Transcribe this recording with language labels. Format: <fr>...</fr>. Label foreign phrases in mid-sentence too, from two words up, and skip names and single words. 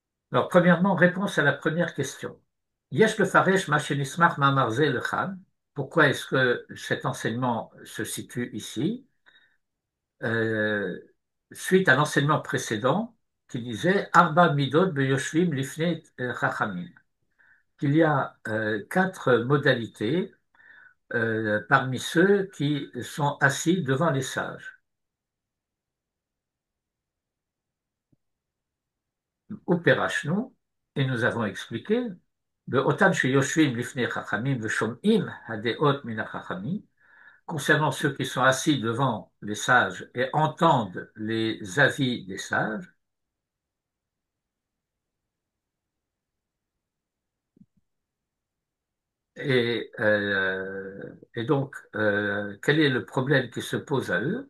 <fr>Alors, premièrement, réponse à la première question.</fr> <he>יש לפרש מה שנסמך מאמר זה לכאן.</he> <fr>Pourquoi est-ce que cet enseignement se situe ici? Euh, Suite à l'enseignement précédent qui disait</fr> <he>ארבע מדות ביושבים לפני חכמים.</he> <fr>Qu'il y a quatre modalités parmi ceux qui sont assis devant les sages. Uperashnu, et nous avons expliqué,</fr> <he>באותן שיושבים לפני חכמים ושומעים הדעות מן החכמים,</he> <fr>concernant ceux qui sont assis devant les sages et entendent les avis des sages. Et donc, quel est le problème qui se pose à eux?</fr>